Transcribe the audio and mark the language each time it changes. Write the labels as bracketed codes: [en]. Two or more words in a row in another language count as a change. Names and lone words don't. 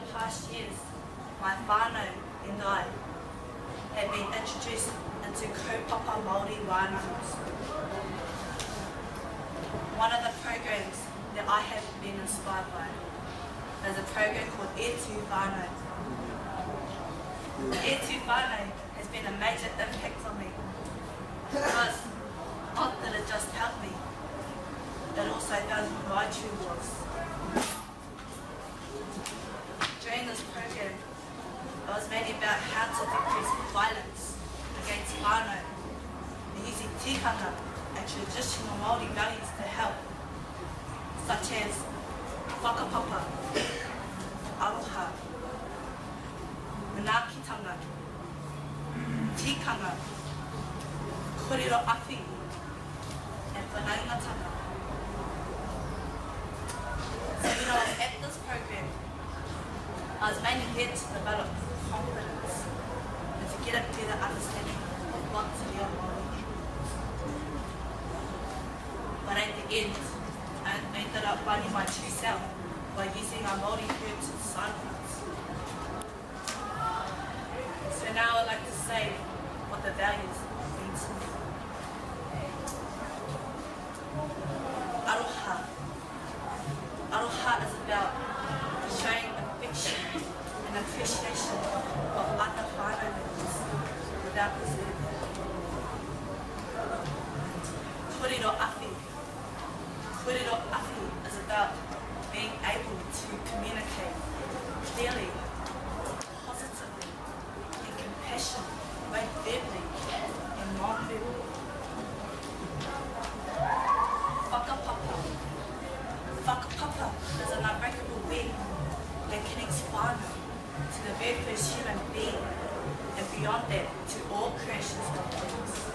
[en] past years, my whānau and I have been introduced into [mi] kaupapa Māori [en] whānaus. One of the programs that I have been inspired by is a program called E Tū Whānau. E Tū Whānau has been a major impact on me because not that it just helped me, it also found who I truly was. During this program, it was mainly about how to decrease violence against whānau and using tikanga and traditional Māori values to help, such as [mi] whakapapa, aroha, manaakitanga, tikanga, kōrero awhi, [en] and whanaungatanga. So at this program, I was mainly here to develop confidence and to get a better understanding of what to be a Māori. But at the end, I ended up finding my true self by using our Māori herbs and silence. So now I'd like to say what the values mean to me. Aroha. Aroha is about showing affection and appreciation of other whānau members without reserve. [mi] Kōrero awhi. Kōrero awhi [en] is about being able to communicate clearly, positively, and compassionately, both verbally and non-verbally. Whakapapa. Whakapapa is an unbreakable web that connects whānau to the very first human being and beyond that to all creations of things.